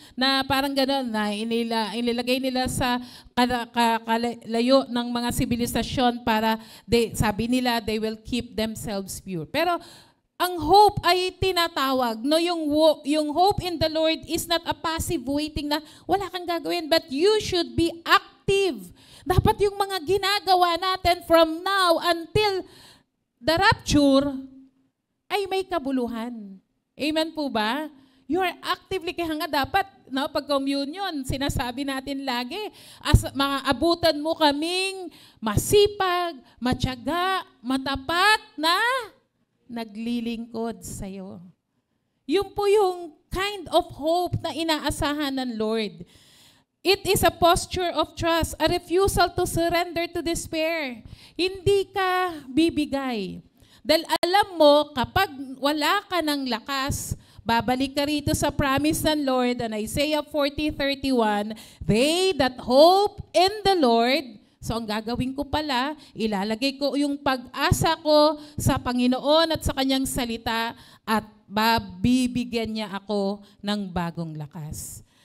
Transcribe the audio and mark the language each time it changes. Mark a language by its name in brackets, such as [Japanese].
[Filipino] Na parang gano'n na inilagay nila sa kalayo ng mga sibilisasyon para sabi nila [English] they will keep themselves pure. [Filipino] Pero ang hope ay tinatawag, no? [English] Yung hope in the Lord is not a passive waiting [Filipino] na wala kang gagawin, [English] but you should be active. [Filipino] Dapat yung mga ginagawa natin [English] from now until the rapture [Filipino] ay may kabuluhan. Amen po ba? [English] You are actively, [Filipino] kaya nga dapat, no, pag communion, sinasabi natin lagi, maabutan mo kaming masipag, matyaga, matapat na naglilingkod sa'yo. Yun po yung kind of hope na inaasahan ng Lord. [English] It is a posture of trust, a refusal to surrender to despair. [Filipino] Hindi ka bibigay. Dahil alam mo, kapag wala ka ng lakas, babalik ka rito sa promise ng Lord, and Isaiah 40:31, [English] they that hope in the Lord, [Filipino] so ang gagawin ko pala, ilalagay ko yung pag-asa ko sa Panginoon at sa Kanyang salita, at bibigyan niya ako ng bagong lakas.